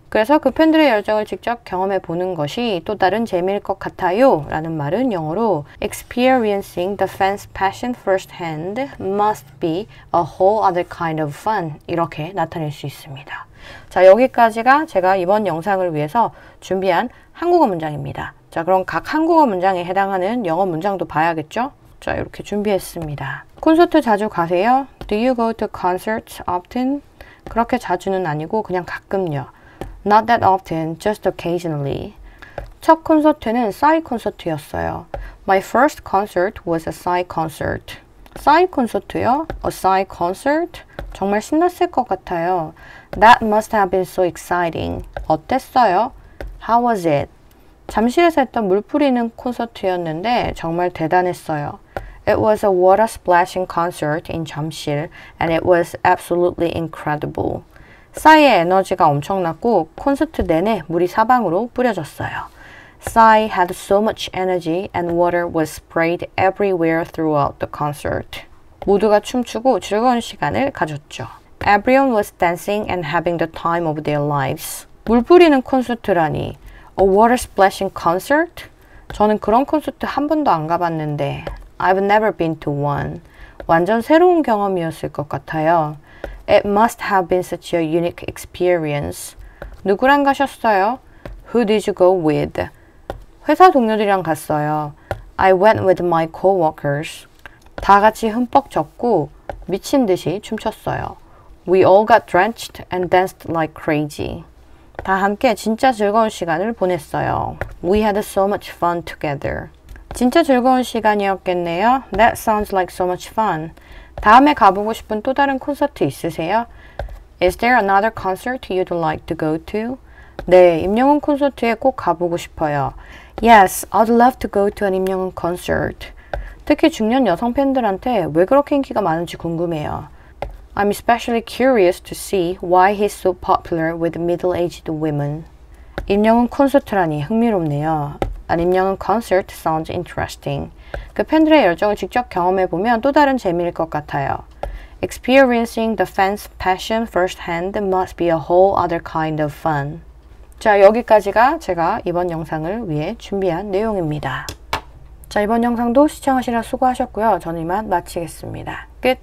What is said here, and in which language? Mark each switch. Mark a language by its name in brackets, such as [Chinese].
[Korean] 그래서 그 팬들의 열정을 직접 경험해 보는 것이 또 다른 재미일 것 같아요 라는 말은 영어로 [English] experiencing the fans' passion firsthand must be a whole other kind of fun [Korean] 이렇게 나타낼 수 있습니다. 자, 여기까지가 제가 이번 영상을 위해서 준비한 한국어 문장입니다. 자, 그럼 각 한국어 문장에 해당하는 영어 문장도 봐야겠죠? 자, 이렇게 준비했습니다. 콘서트 자주 가세요? [English] Do you go to concerts often? [Korean] 그렇게 자주는 아니고 그냥 가끔요. [English] Not that often, just occasionally. [Korean] 첫 콘서트는 싸이 콘서트였어요. [English] My first concert was a 싸이 concert. [Korean] 싸이 콘서트요? [English] A 싸이 concert? [Korean] 정말 신났을 것 같아요. [English] That must have been so exciting. [Korean] 어땠어요? [English] How was it? [Korean] 잠실에서 했던 물 뿌리는 콘서트였는데 정말 대단했어요. [English] It was a water splashing concert in 잠실 and it was absolutely incredible. [Korean] 싸이의 에너지가 엄청났고 콘서트 내내 물이 사방으로 뿌려졌어요. [English] Psy had so much energy and water was sprayed everywhere throughout the concert. [Korean] 모두가 춤추고 즐거운 시간을 가졌죠. [English] Everyone was dancing and having the time of their lives. [Korean] 물 뿌리는 콘서트라니. [English] A water splashing concert? [Korean] 저는 그런 콘서트 한 번도 안 가봤는데. [English] I've never been to one. [Korean] 완전 새로운 경험이었을 것 같아요. [English] It must have been such a unique experience. [Korean] 누구랑 가셨어요? [English] Who did you go with? [Korean] 회사 동료들이랑 갔어요. [English] I went with my coworkers. [Korean] 다 같이 흠뻑 젖고 미친 듯이 춤췄어요. [English] We all got drenched and danced like crazy. [Korean] 다 함께 진짜 즐거운 시간을 보냈어요. [English] We had so much fun together. [Korean] 진짜 즐거운 시간이었겠네요. [English] That sounds like so much fun. [Korean] 다음에 가보고 싶은 또 다른 콘서트 있으세요? [English] Is there another concert you'd like to go to? [Korean] 네, 임영웅 콘서트에 꼭 가보고 싶어요. [English] Yes, I'd love to go to an 임영웅 concert. [Korean] 특히 중년 여성 팬들한테 왜 그렇게 인기가 많은지 궁금해요. [English] I'm especially curious to see why he's so popular with middle-aged women. [Korean] 임영웅 콘서트라니 흥미롭네요. [English] An 임영웅 concert sounds interesting. [Korean] 그 팬들의 열정을 직접 경험해보면 또 다른 재미일 것 같아요. [English] Experiencing the fans' passion firsthand must be a whole other kind of fun. [Korean] 자, 여기까지가 제가 이번 영상을 위해 준비한 내용입니다. 자, 이번 영상도 시청하시라 수고하셨고요. 저는 이만 마치겠습니다.